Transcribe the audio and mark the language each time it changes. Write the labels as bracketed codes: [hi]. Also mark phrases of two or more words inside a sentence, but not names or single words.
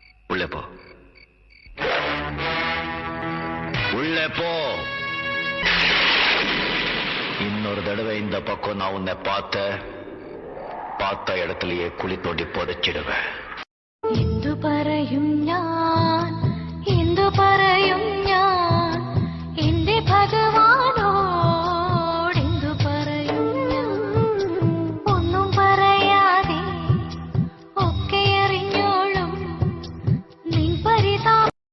[ta] உள்ளே போ, உள்ளே போ. இன்னொரு தடவை இந்த பக்கம் நான் உன்னை பார்த்த இடத்துலயே குழி தோண்டி புதைச்சிடுவேன். [ml] എന്തു പറയും ഞാൻ, എന്തു പറയും ഞാൻ, എന്റെ ഭഗവാനോട് എന്തു പറയും ഞാൻ. ഒന്നും പറയാതെ ഒക്കെ അറിഞ്ഞോളും നിൻ പരിതാപം.